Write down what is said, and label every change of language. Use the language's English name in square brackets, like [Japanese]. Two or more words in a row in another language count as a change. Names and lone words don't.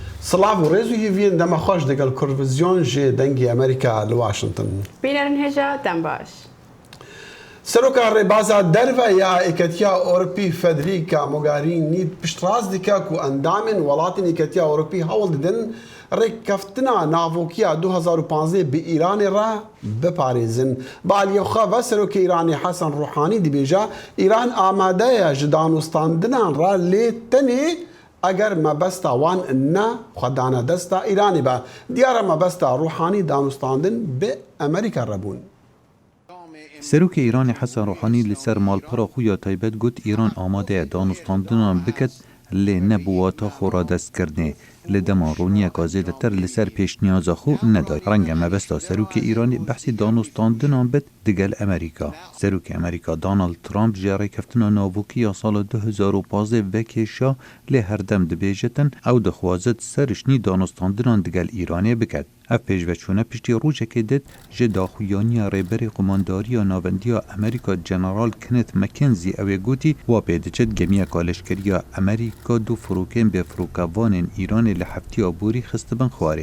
[Kurdish] سلاف و رێز و هیڤین دەمە خۆش دەگەڵ کورڤزیۆن ژێ دەنگی ئەمریکا لە واشنگتن. بینەرن هێژە دەم باش. سەرۆکا ڕێبازە دەرڤە یا ئێکەتیا ئۆروپی فەدریکا مۆگارینی پشتڕاست دیکە و ئەندامên وڵاتên ئێکەتیا ئۆروپی هەوڵ دidin ڕێککەفتنا ناڤۆکییا 2015 bi Îranê re biparêzin. Bi aliyê xwe ve Serokê Îranê Hesan Ruhanî dibêje Îran amade ye ji danûstandinan re lê tenê eger mebesta wan ne xwedane desta Îranê be. Diyara mebesta Ruhanî danûstandin bi Amerîka re bûn. سەرۆکە ئیرانی حەسەن ڕۆحانی لەسەر ماڵپەڕە خویا تایبەت گوت ئیران ئامادەیە دانوستاندنان بکەت لێ نەبوواتە خۆڕادەستکردنێ لە دەما ڕوونیەکە زێدەتر لەسەر پێشنیازە خۆ نەدای ڕەنگە مەبەستا سەرۆکە ئیرانی بەحسی دانوستاندنان بێت دگەل ئەمریکا. سەرۆکە ئەمریکا دۆناڵد ترامپ ژێ ڕێککەفتنا ناڤۆکیە ساڵە 2015 vekêşa lê herdem dibêjetin ew dixwazit serişnî danûstandinان digel Îranê biket. Ev pêşveçûne piştî rûjekê dit ji daxuyaniya rêberê komandariya navendiya Amerîka General Kenneth McKenzie ew ê gotî wa pê diçit gemiyeka leşkeriya Amerîka du firokên bêfirokvanên Îranê li heftiya borî xistibin xwarê.